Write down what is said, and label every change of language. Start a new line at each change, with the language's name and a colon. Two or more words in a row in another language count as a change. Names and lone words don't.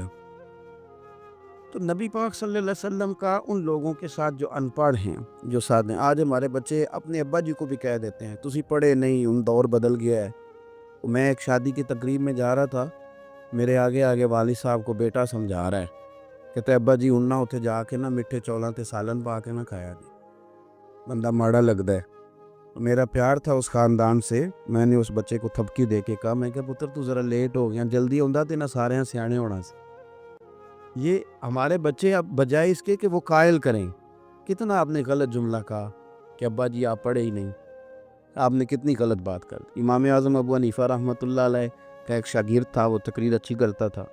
Urdu: تو نبی پاک صلی اللہ علیہ وسلم کا ان لوگوں کے ساتھ جو ان پڑھ ہیں، جو ساتھ ہیں. آج ہمارے بچے اپنے ابا جی کو بھی کہہ دیتے ہیں
Punjabi: تسی پڑھے نہیں،
Urdu: ان دور بدل گیا ہے. میں ایک شادی کی تقریب میں جا رہا تھا، میرے آگے آگے والد صاحب کو بیٹا سمجھا رہا ہے، کہتے
Punjabi: ابا جی ان نہ اتنے جا کے نا میٹھے چولاں تے سالن پا کے نہ کھایا جی، بندہ ماڑا لگتا ہے.
Urdu: میرا پیار تھا اس خاندان سے، میں نے اس بچے کو تھپکی دے کے کہا،
Punjabi: میں کہا پتر تو ذرا لیٹ ہو گیا، جلدی ہوندا تے نہ سارے سیانے ہونا سے.
Urdu: یہ ہمارے بچے اب بجائے اس کے کہ وہ قائل کریں، کتنا آپ نے غلط جملہ کہا کہ ابا جی آپ پڑھے ہی نہیں. آپ نے کتنی غلط بات کر دی. امام اعظم ابو حنیفہ رحمۃ اللہ علیہ کا ایک شاگرد تھا، وہ تقریر اچھی کرتا تھا.